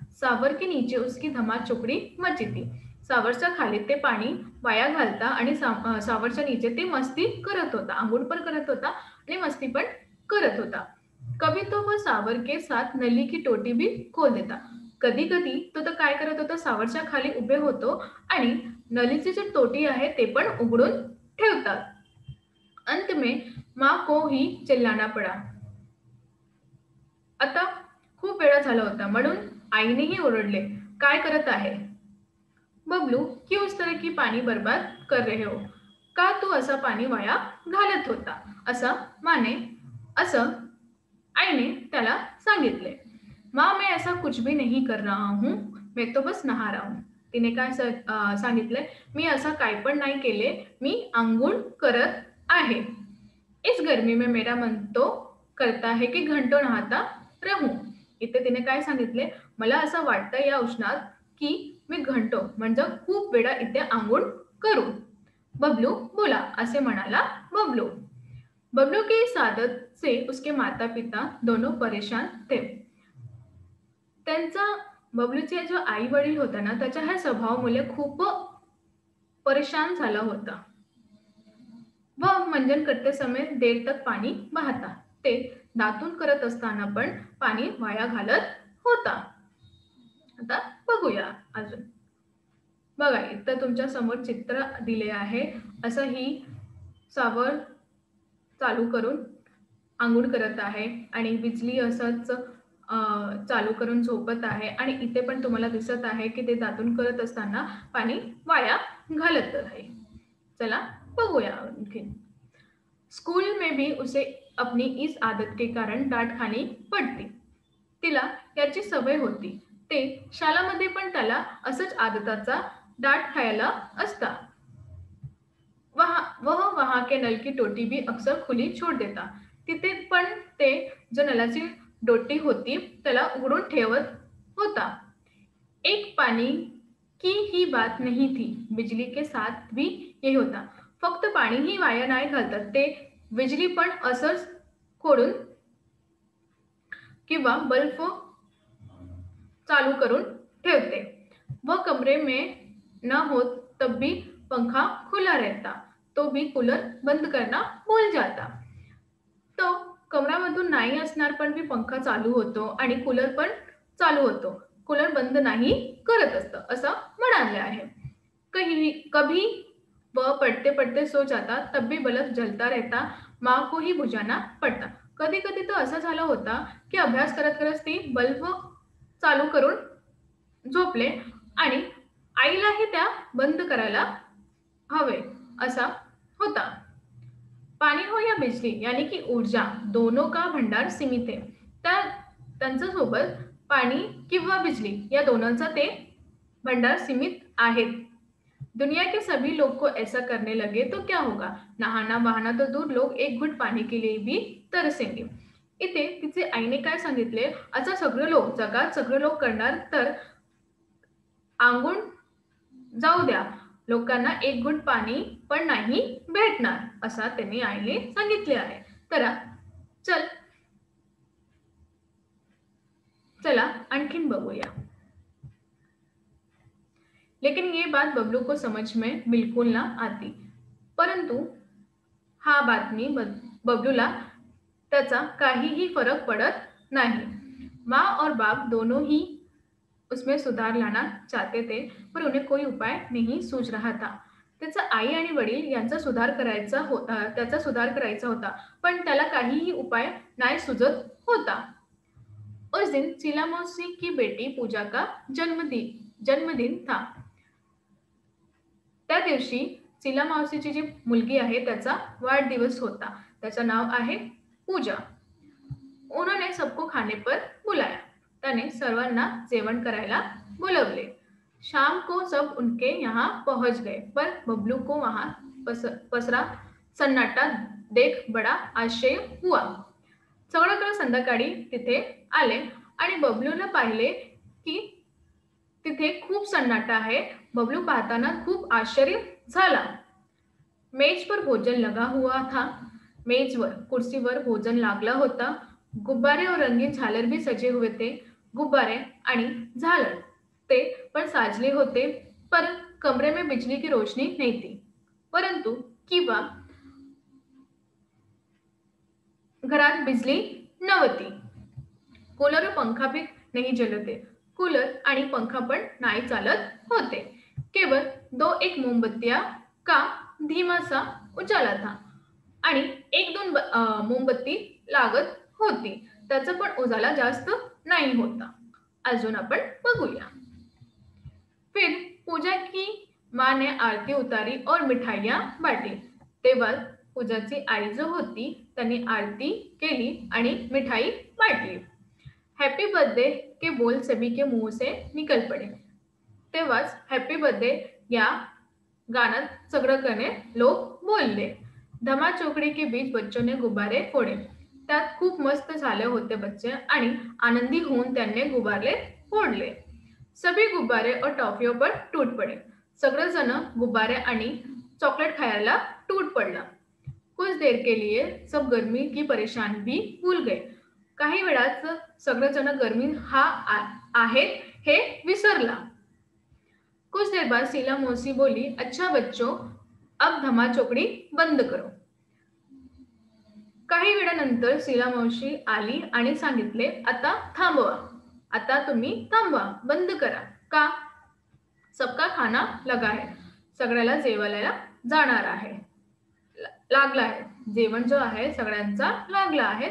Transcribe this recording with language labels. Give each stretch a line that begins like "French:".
Hindi: सावर के नीचे उसकी धमाचोकडी मची थी.
Marathi: सावरच्या खाली ते पाणी वाया घालता आणि सावरच्या नीचे ते मस्ती करत होता. अंघोळ पण करत होता आणि मस्ती पण करत होता.
Hindi: कभी तो वो सावर के साथ नली की टोटी भी खोल देता.
Marathi: कधी कधी तो तर काय करत होता, सावरच्या खाली उभे होतो आणि नलीची जी टोटी आहे ते पण उघडून ठेवतात.
Hindi: अंत में माँ को ही चिल्लाना पड़ा.
Marathi: आता खूप वेळा झाला होता म्हणून आईनेही ओरडले. काय करत आहे?
Hindi: बबलू, क्यों इस तरह की पानी बर्बाद कर रहे हो?
Marathi: का तू असा पाणी वाया घालत होता? असं आईने त्याला सांगितले.
Hindi: माँ, मैं ऐसा कुछ भी नहीं कर रहा हूँ, मैं तो बस नहा रहा हूँ.
Marathi: तिने काय सांगितलंय? मी असं काय पण नाही केले, मी अंघोळ करत आहे.
Hindi: इस गर्मी में मेरा मन तो करता है की घंटो नहाता रहूं.
Marathi: इथे तिने काय सांगितले? मला असं वाटतं या उष्णात की मी घंटो म्हणजे खूप वेळा इथे अंघोळ करू. बबलू बोला, असे म्हणाला बबलू.
Hindi: बबलू की इस आदत से उसके माता पिता दोनों परेशान थे.
Marathi: त्यांचा बबलूचे जो आई वडील होता ना त्याच्या ह्या स्वभावामुळे खूप परेशान झाला होता.
Hindi: व मंजन करते समय देर तक पाणी बहाता.
Marathi: ते दातून करत असताना पण पाणी वाया घालत होता. आता बघूया अजून. बघा इथं तुमच्या समोर चित्र दिले आहे. असं ही सावर चालू करून अंघोळ करत आहे आणि बिजली असंच चालू करून झोपत आहे आणि इथे पण तुम्हाला दिसत आहे की ते दातून करत असताना पाणी वाया घालत आहे. चला बघूया आणखीन.
Hindi: स्कूल में भी उसे अपनी इस आदत के कारण डांट खानी पडती.
Marathi: तिला याची सवय होती. ते शाळेमध्ये पण त्याला असंच आदताचा डांट खायला असता.
Hindi: वह वहां के नल की टोटी भी अक्सर खुली छोड़ देता.
Marathi: तिथे पण ते जो नलाची डोटी होती त्याला उघडून ठेवत होता.
Hindi: एक पानी की ही बात नहीं थी, बिजली के साथ भी यही होता.
Marathi: फक्त पाणी ही वाया नाही घालतात, ते बिजली पण असंच खोडून किंवा बल्ब चालू करून ठेवते.
Hindi: वह कमरे में न हो तब भी पंखा खुला रहता, तो भी कूलर बंद करना भूल जाता.
Marathi: तो कमरामधून नाही असणार पण भी पंखा चालू होतो आणि कूलर पण चालू होतो. कूलर बंद नाही करत असतं असं म्हणाले आहे.
Hindi: कभी वह पढ़ते पढ़ते सो जाता, तब भी बल्ब जलता रहता, माँ को ही बुझाना पडता.
Marathi: कधी कधी तर असं झालं होतं की अभ्यास करत करत ती बल्ब चालू करून झोपले आणि आईलाही त्या बंद करायला हवे असा होता.
Hindi: पानी हो या बिजली यानी की ऊर्जा दोनों का भंडार सीमित है.
Marathi: त्या त्यांच्यासोबत पाणी किंवा बिजली या दोनोंचा ते भंडार सीमित आहेत.
Hindi: दुनिया के सभी लोग को ऐसा करने लगे तो क्या होगा? नहाना बहाना तो दूर, लोग एक घुट पाणी के लिए भी तरसेंगे.
Marathi: इथे तिचे आईने काय सांगितले, असं सगळे लोक जगात सगळे लोक करणार तर आंघोळ जाऊ द्या, लोकांना एक घुट पाणी पण नाही भेटणार, असा त्यांनी आईने सांगितले आहे. तर चल चला आणखीन बघूया.
Hindi: लेकिन ये बात बबलू को समझ में बिल्कुल ना आती.
Marathi: परंतु हा बातमी बबलूला त्याचा काहीही फरक पडत नाही.
Hindi: माँ और बाप दोनों ही उसमें सुधार लाना चाहते थे, पर उन्हें कोई उपाय नहीं सूझ रहा था.
Marathi: त्याचा आई आणि वडील यांचा सुधार करायचा होता, त्याचा सुधार करायचा होता, पण त्याला काहीही उपाय नाही सुचत होता.
Hindi: उस दिन शीला मौसी की बेटी पूजा का जन्मदिन था.
Marathi: त्या दिवशी शीला मावशीची जी मुलगी आहे त्याचा वाढदिवस होता. त्याचं नाव आहे पूजा.
Hindi: उन्होंने सबको खाने पर बुलाया.
Marathi: त्याने सर्वांना जेवण करायला बुलवले.
Hindi: शाम को सब उनके यहाँ पहुंच गए, पर बबलू को वहां पसरा सन्नाटा देख बड़ा आश्चर्य हुआ.
Marathi: सगळीकडे संध्याकाळी तिथे आले आणि बबलूला पाहिले की तिथे खूप सन्नाटा आहे. बबलू पाहताना खूप आश्चर्य झाला.
Hindi: मेज पर भोजन लगा हुआ था.
Marathi: मेजवर कुर्सीवर भोजन लागला होता.
Hindi: गुब्बारे और रंगीन झालर भी सजे हुए थे.
Marathi: गुब्बारे आणि झालर ते पण साजले होते,
Hindi: पर कमरे में बिजली की रोशनी नहीं थी.
Marathi: परंतु किंवा घरात बिजली नव्हती.
Hindi: कूलर और पंखा भी नहीं चलते.
Marathi: कूलर आणि पंखा पण नाही चालत होते. केवळ
Hindi: दो एक मोमबत्तियां का धीमा सा उजाला था
Marathi: आणि एक दोन मोमबत्ती लागत होती. त्याचा पण उजाला जास्त नाही होता. अजून आपण बघूया.
Hindi: फिर पूजा की माँ ने आरती उतारी और मिठाइयाँ बांटी.
Marathi: तेव्हा पूजाची आई जो होती त्यांनी आरती केली आणि मिठाई वाटली.
Hindi: हैप्पी बर्थडे के बोल सभी के मुंह से निकल पड़े.
Marathi: तेव्हाच हॅपी बर्थडे या गाण्यात सगळीकडे लोक बोलले.
Hindi: धमाचौकड़ी के बीच बच्चों ने गुब्बारे फोड़े.
Marathi: त्यात खूप मस्त झाले होते बच्चे आणि आनंदी होऊन त्यांनी गुब्बारे फोडले.
Hindi: सभी गुब्बारे और टॉफियों पर टूट पड़े.
Marathi: सगळेजण गुब्बारे आणि चॉकलेट खायला टूट पडला.
Hindi: कुछ देर के लिए सब गर्मी की परेशानी भी भूल गए.
Marathi: काही वेळात सगळेजण गर्मी हा आहे हे विसरला.
Hindi: कुछ देर बाद शीला मौसी बोली, अच्छा बच्चों, अब धमाचौकड़ी बंद करो.
Marathi: काही वेळानंतर शीला मावशी आली आणि सांगितले, आता थांबवा, आता तुम्ही थांबवा, बंद करा. का?
Hindi: सबका खाना लगा है.
Marathi: सगळ्याला जेवायला जाणार आहे, लागला आहे. जेवण जो आहे सगळ्यांचा लागला आहे.